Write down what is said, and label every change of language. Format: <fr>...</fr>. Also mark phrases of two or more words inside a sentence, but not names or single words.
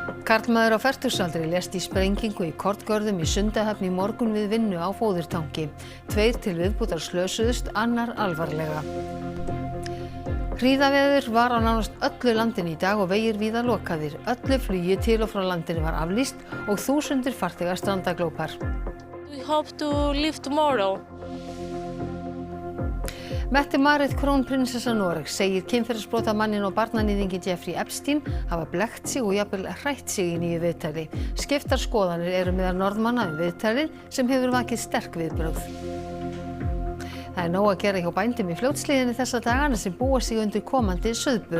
<is>Karlmaður á fertugsaldri lést í sprengingu í Korngörðum í Sundahöfn í morgun við vinnu á fóðurtanki. 2 til viðbútar slösuðust, annar alvarlega. Hríðaveður var á nánast öllu landinu í dag og vegir víða lokaðir. Öllu flugi til og frá landinu var aflýst og þúsundir farþegar strandaglópar.</is> <en>We hope to leave tomorrow.</en> <is>Mette-Marit krónprinsessa Noregs segir kynferðisbrotamanninn og barnaníðinginn Jeffrey Epstein hafa blekkt sig og jafnvel hrætt sig í nýju viðtali. Skiptar skoðanir eru meðal Norðmanna viðtalið sem hefur vakið sterk viðbrögð. Það nóg að gera hjá bændum í Fljótshlíðinni þessa dagana sem búa sig undir komandi sauðburð.</is>